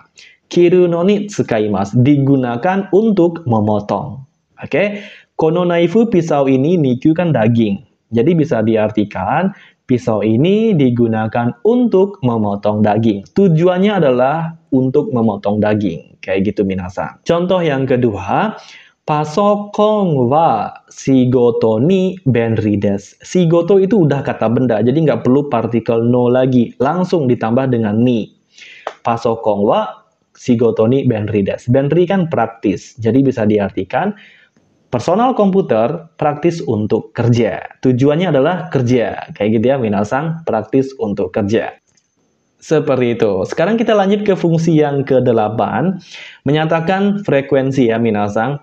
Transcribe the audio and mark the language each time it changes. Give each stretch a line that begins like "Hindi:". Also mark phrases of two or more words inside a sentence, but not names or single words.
Japanese: 切るのに使います,
Indonesian: digunakan untuk memotong. Oke,
Japanese: このナイフ,
Indonesian: pisau ini, niku kan daging. Jadi bisa diartikan pisau ini digunakan untuk memotong daging. Tujuannya adalah untuk memotong daging. Kayak gitu minasang. Contoh yang kedua,
Japanese: パソコンは仕事に便利です.
Indonesian: Shigoto itu udah kata benda, jadi nggak perlu partikel no lagi. Langsung ditambah dengan ni.
Japanese: パソコンは仕事に便利です.
Indonesian: Benri kan praktis, jadi bisa diartikan personal komputer praktis untuk kerja. Tujuannya adalah kerja. Kayak gitu ya minasang, praktis untuk kerja. Seperti itu. Sekarang kita lanjut ke fungsi yang ke-8, menyatakan frekuensi ya minasang.